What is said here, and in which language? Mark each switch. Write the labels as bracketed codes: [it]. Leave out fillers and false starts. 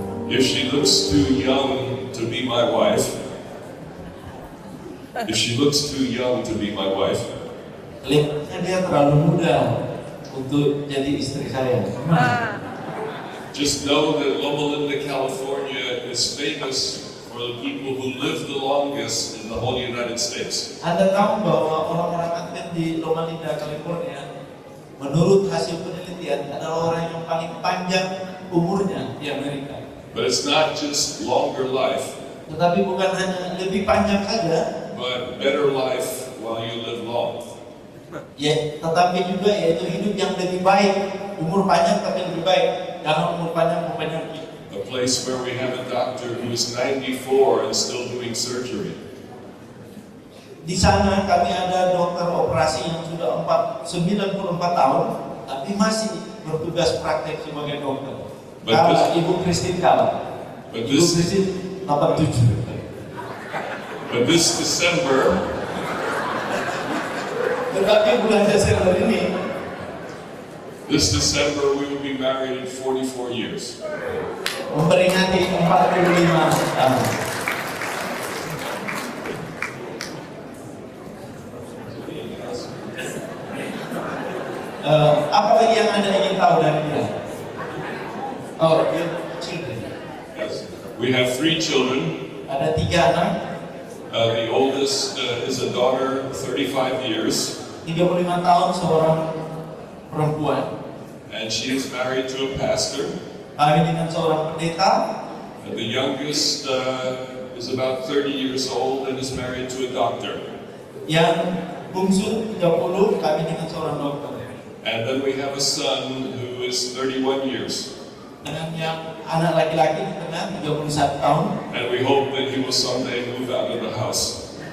[en] If she looks too young to be my wife, if she looks too young to be my wife, [id] kelihatannya dia terlalu muda untuk jadi istri saya. [en] Just know that Loma Linda, California is famous for the people who live the longest in the whole United States. [id] Anda tahu bahwa orang-orang atlet di Loma Linda, California, menurut hasil penelitian adalah orang yang paling panjang umurnya di Amerika. [en] But it's not just longer life, [id] tetapi bukan hanya lebih panjang saja, [en] but better life while you live long. [id] Ya, tetapi juga yaitu hidup yang lebih baik, umur panjang tapi lebih baik, jangan umur panjang penyakit. [en] A place where we have a doctor who is 94 and still doing surgery. [id] Di sana kami ada dokter operasi yang sudah 94 tahun, tapi masih bertugas praktek sebagai dokter. Kala, Ibu Christine Kala. Ibu Christine 87. [en] But this December, [id] tetapi bulan Desember ini, [en] this December we will be married in 44 years. [id] Memperingati 45 tahun. Apa lagi yang Anda ingin tahu dari dia? [en] Oh, children. Yes. We have 3 children. [id] Ada 3 anak. [en] The oldest is a daughter, 35 years. [id] 35 tahun, seorang perempuan. [en] And she is married to a pastor. [id] Kami dengan seorang pendeta. [en] And the youngest is about 30 years old and is married to a doctor. [id] Yang bungsu 30, kami dengan seorang dokter. [en] And then we have a son who is 31 years. [id] Dengan yang anak laki-laki di tengah 31 tahun. [en] And we hope that he will someday move out of the house.